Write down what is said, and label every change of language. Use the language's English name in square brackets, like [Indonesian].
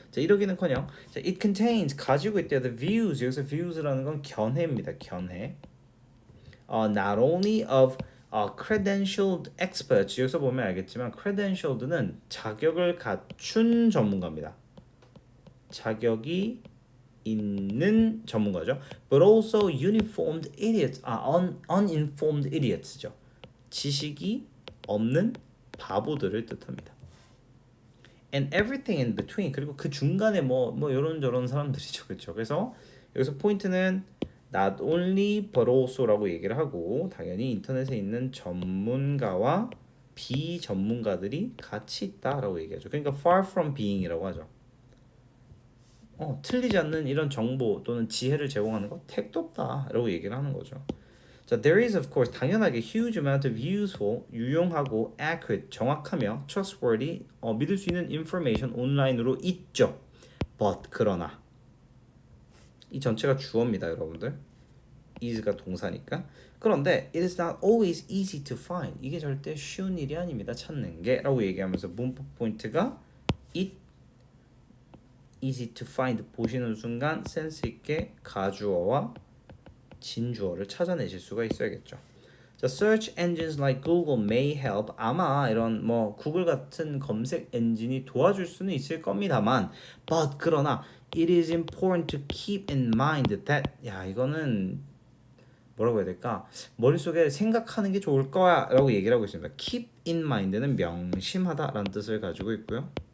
[Korean] 자, 이러기는커녕 자, [English] it contains [Korean] 가지고 있대요. [English] The views [Korean] 여기서 views라는 건 견해입니다. 견해. [English] Not only of credentialed experts [Korean] 여기서 보면 알겠지만 credentialed는 자격을 갖춘 전문가입니다. 자격이 있는 전문가죠. [English] But also uninformed idiots, uninformed idiots죠. [Korean] 지식이 없는 바보들을 뜻합니다. [English] and everything in between. [Korean] 그리고 그 중간에 뭐 이런저런 사람들이죠. 그렇죠? 그래서 여기서 포인트는 not only but also라고 얘기를 하고 당연히 인터넷에 있는 전문가와 비전문가들이 같이 있다라고 얘기하죠. 그러니까 [English] far from being [Korean] 이라고 하죠. 틀리지 않는 이런 정보 또는 지혜를 제공하는 거 택도 없다라고 얘기를 하는 거죠. [English] 자, there is of course [Korean] 당연하게 [English] huge amount of useful [Korean] 유용하고 [English] accurate [Korean] 정확하며 [English] trustworthy [Korean] 믿을 수 있는 [English] information [Korean] 온라인으로 있죠. But 그러나 이 전체가 주어입니다, 여러분들. is가 동사니까. [English] 그런데 it is not always easy to find. [Korean] 이게 절대 쉬운 일이 아닙니다. 찾는 게라고 얘기하면서 문법 포인트가 it easy to find 보시는 순간 센스 있게 가주어와 진주어를 찾아내실 수가 있어야겠죠. [English] 자, search engines like Google may help. [Korean] 아마 이런 뭐 구글 같은 검색 엔진이 도와줄 수는 있을 겁니다만, but 그러나 [English] it is important to keep in mind that [Korean] 이거는 뭐라고 해야 될까? 머릿속에 생각하는 게 좋을 거야라고 얘기를 하고 있습니다. keep in mind는 명심하다라는 뜻을 가지고 있고요.